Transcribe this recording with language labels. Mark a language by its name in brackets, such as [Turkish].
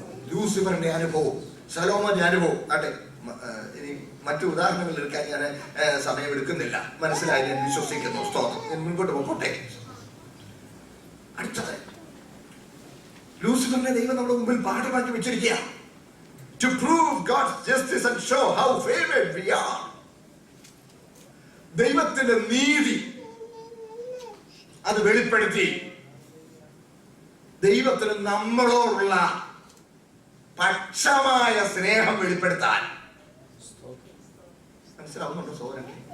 [Malayalam] ലൂസിഫറിന്റെ അനുഭവം, ശലോമോന്റെ അനുഭവം ആട്ടെ. ഇനി മറ്റു ഉദാഹരണങ്ങൾ എടുക്കാൻ ഞാൻ സമയം എടുക്കുന്നില്ല. മനസ്സിലായി, ഞാൻ വിശ്വസിക്കുന്നു. സ്തോത്രം. ഞാൻ മുൻപോട്ട് പോകട്ടെ. അടുത്തത് ലൂസിഫറിനെ ദൈവം നമ്മുടെ മുമ്പിൽ പാഠമാക്കി വെച്ചിരിക്കുക. [English] To prove God's justice and show how favored we are. [Malayalam] ദൈവത്തിന്റെ നീതി അത് വെളിപ്പെടുത്തി ദൈവത്തിന് നമ്മളോടുള്ള പക്ഷമായ സ്നേഹം വെളിപ്പെടുത്താൻ. മനസ്സിലാവുന്നുണ്ടോ സോദരൻ?